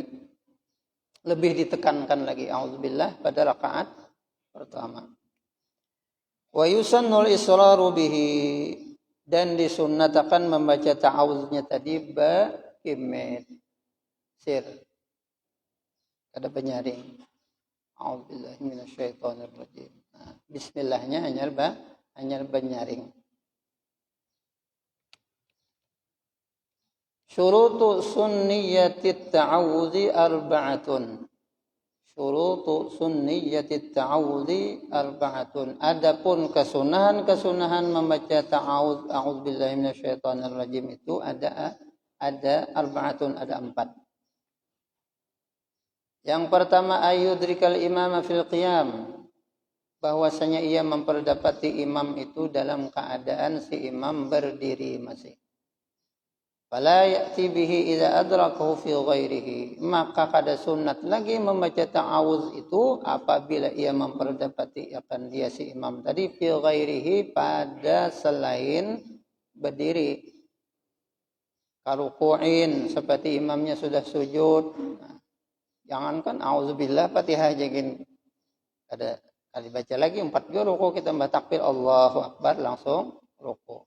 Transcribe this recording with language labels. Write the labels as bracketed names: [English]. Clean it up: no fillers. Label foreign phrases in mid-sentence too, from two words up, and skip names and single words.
[Indonesian] Lebih ditekankan lagi auzubillah pada rakaat pertama. [Arabic] وَيُسَنُّ الإسرارُ به, [Indonesian] dan disunnatakan membaca ta'awudznya tadi ba-kimit sir, ada penyaring. [Arabic] أعوذ بالله من الشيطان الرجيم. [Indonesian] Nah, bismillahnya hanya penyaring. [Arabic] شروط سنية التعوذ أربعة. شروط سنية التعوذ أربعة. [Indonesian] Adapun kesunahan membaca ta'awudz, [Arabic] أعوذ بالله من الشيطان الرجيم [Indonesian] itu ada arba'atun, ada 4. Yang pertama [Arabic] أن يدرك الإمام في القيام, [Indonesian] bahwasanya ia memperdapati imam itu dalam keadaan si imam berdiri masih. [Arabic] فلا يأتي به إذا أدركه في غيره, [Indonesian] maka kada sunat lagi membaca ta'awudz itu apabila ia memperdapati akan dia si imam tadi [Arabic] في غيره, [Indonesian] pada selain berdiri. Karuku'in, seperti imamnya sudah sujud. Jangankan auzubillah Fatihah jangan ada kali baca lagi 4 ruku kita tambah takbir Allahu Akbar langsung ruku.